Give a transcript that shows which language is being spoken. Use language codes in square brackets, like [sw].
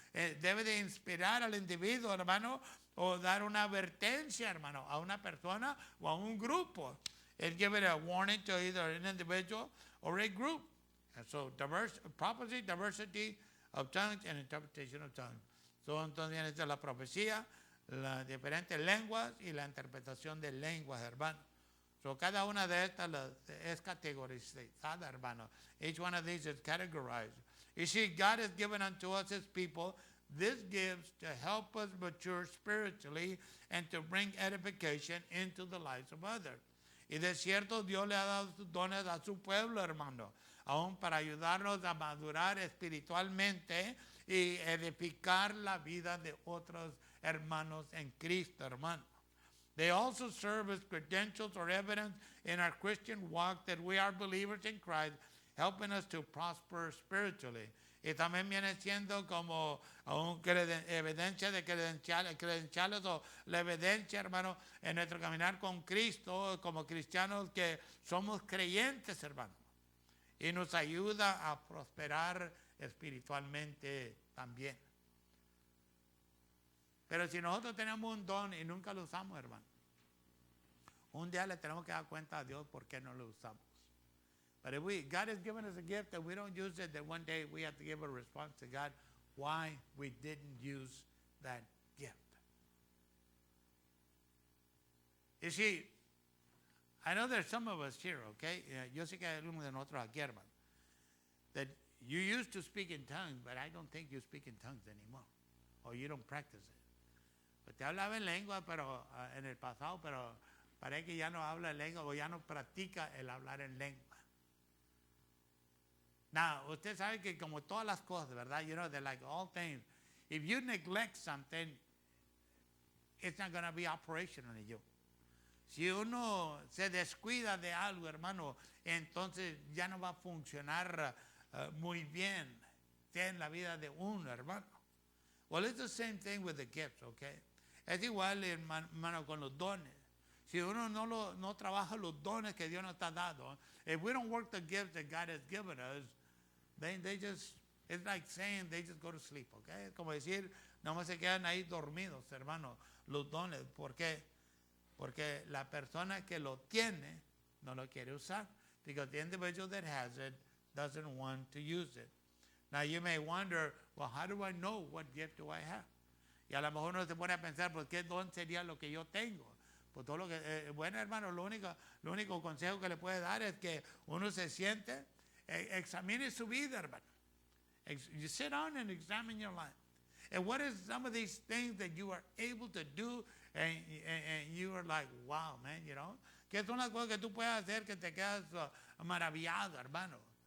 [es] Debe de inspirar al individuo, hermano, o dar una advertencia, hermano, a una persona o a un grupo. [en] It gives a warning to either an individual or a group. And so prophecy, diversity of tongues, and interpretation of tongues. [es] So entonces viene la profecía, las diferentes lenguas y la interpretación de lenguas, hermano. So cada una de estas es categorizada, hermano. [en] Each one of these is categorized. You see, God has given unto us, His people, these gifts to help us mature spiritually and to bring edification into the lives of others. [es] Y de cierto, Dios le ha dado sus dones a su pueblo, hermano, aún para ayudarnos a madurar espiritualmente y edificar la vida de otros hermanos en Cristo, hermano. [en] They also serve as credentials or evidence in our Christian walk that we are believers in Christ, helping us to prosper spiritually. [es] Y también viene siendo como evidencia de credenciales o la evidencia, hermano, en nuestro caminar con Cristo, como cristianos que somos creyentes, hermano. Y nos ayuda a prosperar espiritualmente también. Pero si nosotros tenemos un don y nunca lo usamos, hermano, un día le tenemos que dar cuenta a Dios por qué no lo usamos. [en] But if God has given us a gift and we don't use it, then one day we have to give a response to God why we didn't use that gift. You see, I know there's some of us here, okay? [es] Yo sé que hay algunos de nosotros aquí, hermano, [en] that you used to speak in tongues, but I don't think you speak in tongues anymore, or you don't practice it. [es] Usted hablaba en lengua, pero en el pasado, pero parece que ya no habla en lengua o ya no practica el hablar en lengua. Now, usted sabe que como todas las cosas, ¿verdad? [en] You know, they're like all things. If you neglect something, it's not going to be operational in you. [es] Si uno se descuida de algo, hermano, entonces ya no va a funcionar muy bien en la vida de uno, hermano. [en] Well, it's the same thing with the gifts, okay? [es] Es igual, hermano, con los dones. Si uno no trabaja los dones que Dios nos ha dado, [en] if we don't work the gifts that God has given us, then they just, it's like saying they just go to sleep, okay? [es] Es como decir, nomás se quedan ahí dormidos, hermano, los dones. ¿Por qué? Porque la persona que lo tiene no lo quiere usar. [en] Because the individual that has it doesn't want to use it. Now you may wonder, well, how do I know what gift do I have? [es] Y a lo mejor uno se pone a pensar, pues, ¿qué don sería lo que yo tengo? Pues todo lo que, bueno, hermano, lo único consejo que le puede dar es que uno se siente, examine su vida, hermano. [en] You sit down and examine your life. And what is some of these things that you are able to do and you are like, wow, man, you know? [es] ¿Qué son las cosas que tú puedes hacer que te quedas maravillado, hermano?